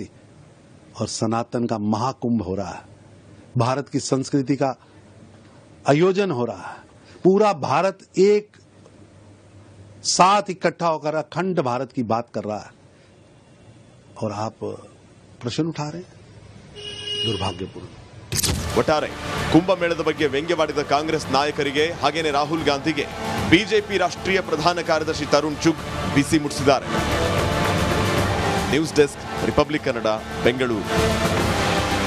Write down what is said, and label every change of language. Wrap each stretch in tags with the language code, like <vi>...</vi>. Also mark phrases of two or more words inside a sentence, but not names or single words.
<hi>और सनातन का महाकुंभ हो रहा है, भारत की संस्कृति का आयोजन हो रहा है, पूरा भारत एक साथ इकट्ठा होकर अखंड भारत की बात कर रहा है और आप प्रश्न उठा रहे हैं. दुर्भाग्यपूर्ण.</hi> <kn>ಒಟ್ಟಾರೆ ಕುಂಭಮೇಳದ ಬಗ್ಗೆ ವ್ಯಂಗ್ಯವಾಡಿದ ಕಾಂಗ್ರೆಸ್ ನಾಯಕರಿಗೆ ಹಾಗೇನೆ ರಾಹುಲ್ ಗಾಂಧಿಗೆ ಬಿಜೆಪಿ ರಾಷ್ಟ್ರೀಯ ಪ್ರಧಾನ ಕಾರ್ಯದರ್ಶಿ ತರುಣ್ ಚುಗ್ ಬಿಸಿ ಮುಟ್ಟಿಸಿದ್ದಾರೆ. ನ್ಯೂಸ್ ಡೆಸ್ಕ್, ರಿಪಬ್ಲಿಕ್ ಕನ್ನಡ, ಬೆಂಗಳೂರು.</kn>